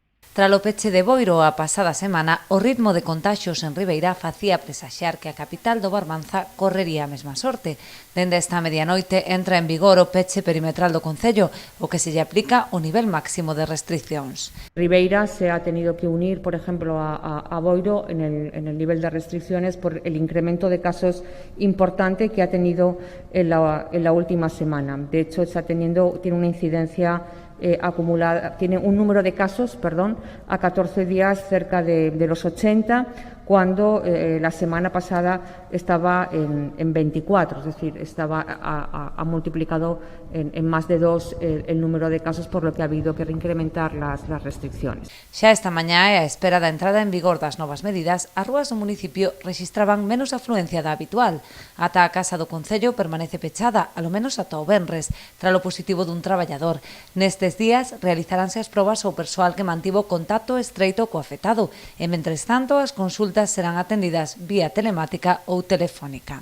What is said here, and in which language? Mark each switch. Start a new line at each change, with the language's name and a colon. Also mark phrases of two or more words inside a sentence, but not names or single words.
Galician: Tras o peche de Boiro a pasada semana, o ritmo de contaxios en Ribeira facía presaxar que a capital do Barbanza correría a mesma sorte. Dende esta medianoite entra en vigor o peche perimetral do concello, o que se lle aplica o nivel máximo de restriccións.
Spanish: Ribeira se ha tenido que unir, por ejemplo, a Boiro en el nivel de restricciones por el incremento de casos importante que ha tenido en la última semana. De hecho, tiene una incidencia acumulada, tiene un número de casos, a 14 días cerca de los 80, cuando la semana pasada estaba en 24, es decir, ha multiplicado en más de 2 el número de casos, por lo que ha habido que reincrementar las restricciones.
Galician: Xa esta mañá, e á espera da entrada en vigor das novas medidas, as rúas do municipio rexistraban menos afluencia da habitual. Ata a Casa do Concello permanece pechada, alo menos ata o venres, tras o positivo dun traballador. Nestes días realizaranse as probas ao persoal que mantivo contacto estreito co afectado e, mentres tanto, as consultas serán atendidas vía telemática ou telefónica.